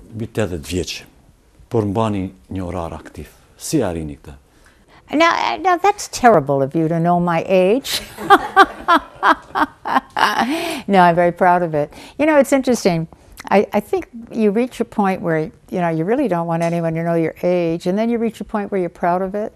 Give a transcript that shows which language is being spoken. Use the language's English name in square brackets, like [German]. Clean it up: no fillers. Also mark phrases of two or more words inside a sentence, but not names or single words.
[Albanian] mbi 80 vjeç, por mbani një orar aktiv. Si arrini këtë? [English] Now that's terrible of you to know my age. No, I'm very proud of it. You know, it's interesting. I think you reach a point where, you know, you really don't want anyone to know your age, and then you reach a point where you're proud of it.